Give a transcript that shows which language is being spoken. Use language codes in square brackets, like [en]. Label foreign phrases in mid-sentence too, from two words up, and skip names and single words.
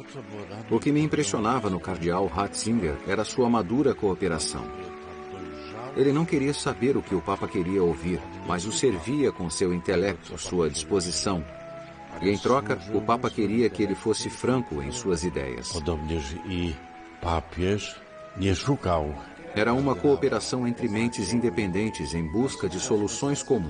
[pt] O que me impressionava no cardeal Ratzinger era sua madura cooperação. Ele não queria saber o que o Papa queria ouvir, mas o servia com seu intelecto, sua disposição. E em troca, o Papa queria que ele fosse franco em suas ideias. [pl] Podobnież i papież Nie szukał [pt] Era uma cooperação entre mentes independentes em busca de soluções comuns.